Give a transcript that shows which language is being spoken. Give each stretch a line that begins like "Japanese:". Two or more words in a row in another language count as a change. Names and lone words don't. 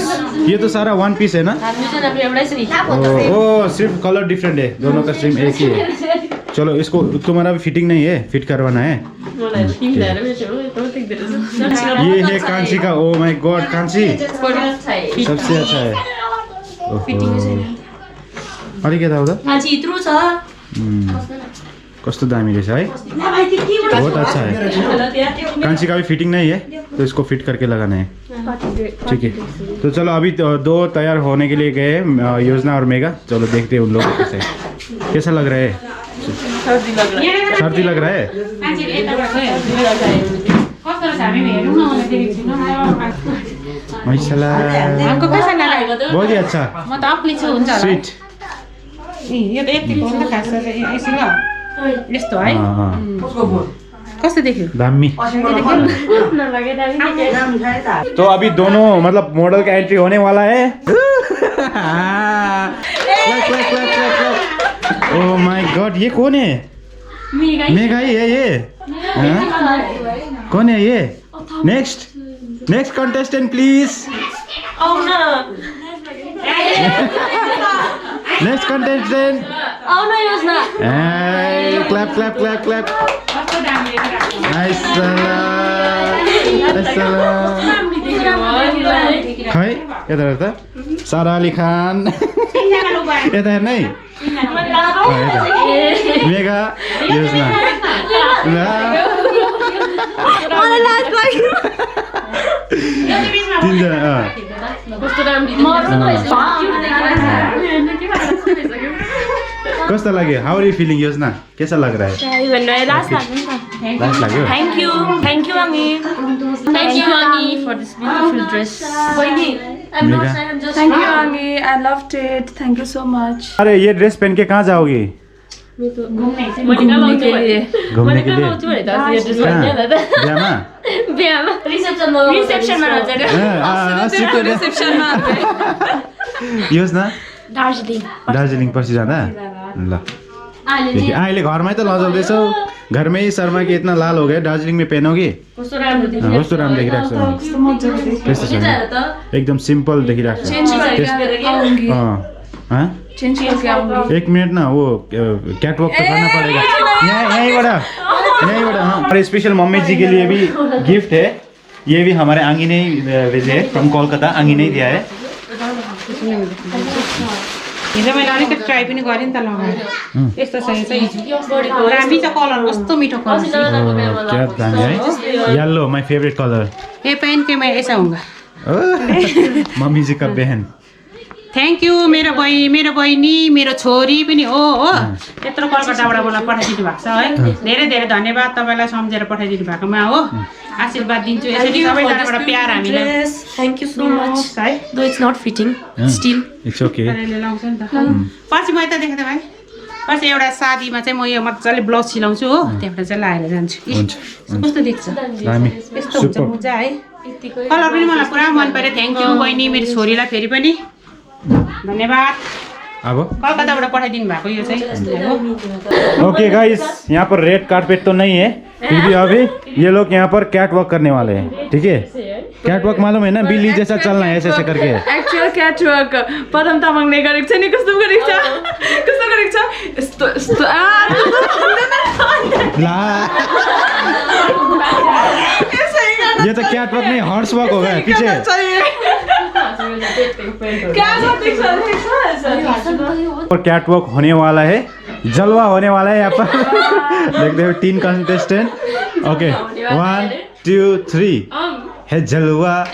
Hindi: ये तो सारा 1 पीस है ना। ओ सिर्फ कलर डिफरेंट है, दोनों का सेम एक ही है। चलो इसको तुम्हारा भी फिटिंग नहीं है, फिट करवाना है। ये है कांची का।
English: oh my god
Hindi: कांची सबसे अच्छा है।
Nepali: अलिक यता उता कस्तो दामी रहेछ है,
Hindi: बहुत अच्छा है। कांची का भी फिटिंग नहीं है तो इसको फिट करके लगाना है। ठीक है तो चलो अभी 2 तैयार होने के लिए गए योजना और मेगा। चलो देखते हैं उन लोगों को कैसा लग रहा है। सर्दी लग रहा है। बहुत ही अच्छा स्वीट
Nepali: यस्तो है कस्तो देख्यो दामी।
Hindi: तो अभी दोनों मतलब मॉडल का एंट्री होने वाला है।
English: oh my god
Hindi: ये कौन है? मेगा ही है ये। कौन है ये?
English: next contestant please. next contestant
Nepali: आउन योजना
English: clap clap clap clap nice
Nepali: खै यता हेर त सारा अली खान यता हेर्न है मेगा योजना तिनजना कस्तो लाग्यो
English: how are you feeling
Nepali: योजना
Hindi: कैसा लग रहा है
Nepali: लास्ट लाग्यो
English: Thank you, Ami. Thank you, Ani, for this beautiful dress. मेगा Thank you, Ami. I loved it. Thank you so much.
Hindi: अरे ये ड्रेस पहन के कहाँ जाओगी घूमने के लिए
Nepali: बिहामा योजना दार्जिलिङ पछि जाँदा ल अहिले घरमै त लजाउँदैछौ घरमै
Hindi: शर्मा के इतना लाल हो गए दार्जिलिङ में पहनोगी
Nepali: कस्तो राम्रो देखिरहेको छ त्यस्तो छैन एकदम सिम्पल देखिरहेको
Hindi: छ एक मिनट ना वो कैटवॉक तो करना पड़ेगा यहीं बड़ा और स्पेशल मम्मी जी के लिए भी गिफ्ट है ये भी हमारे आंगी ने भेजे है फ्रॉम कोलकाता आंगी ने दिया है
Nepali: हिजो मैले अलिकति ट्राई पनि गरेँ नि त लगाएर यस्तो छ दामी छ कलर कस्तो मिठो कलर
Hindi: क्या दामी है
English: yellow my favorite color
Hindi: ये पहन के मैं ऐसा हूँगा मम्मी जी का बहन
English: thank you
Nepali: मेरो बहिनी मेरो छोरी पनि हो यत्रो कलकत्ताबाट मलाई पठाइदिनु भएको छ है धेरै धेरै धन्यवाद तपाईँलाई सम्झेर पठाइदिनु भएकोमा हो आशीर्वाद दिन्छु यसरी सबैजनाबाट प्यार हामीलाई
English: Thank you so much. है Though it's not fitting, still. it's okay
Nepali: लाउँछ नि त पछि म यता देखेँ त भाइ पछि एउटा शादीमा चाहिँ म यो मजाले ब्लाउज सिलाउँछु हो त्यहाँबाट चाहिँ लगाएर जान्छु कस्तो देख्छ दामी यस्तो हुन्छ मुजा है कलर पनि मलाई पुरा मन पर्यो
English: thank you
Nepali: बहिनी मेरो छोरीलाई फेरि पनि धन्यवाद अब कलकत्ताबाट पठाइदिनु भएको यो चाहिँ
English: okay guys
Hindi: यहाँ पर
English: red carpet
Hindi: तो नहीं है फिर भी अभी ये लोग यहाँ पर
English: cat walk
Hindi: करने वाले हैं ठीक है
English: cat walk
Hindi: मालूम है ना बिल्ली जैसा चलना है ऐसे ऐसे करके
English: Actual catwalk.
Nepali: पदम तामाङले गरेको छ नि कस्तो गरेको छ यस्तो यस्तो
Hindi: ला ये तो
English: cat walk
Hindi: नहीं
English: horse walk
Hindi: होगा पीछे और
English: cat walk
Hindi: होने वाला है जलवा होने वाला है यहाँ पर देखते हो 3
English: contestant okay
Hindi: 1 2 3 है जलवा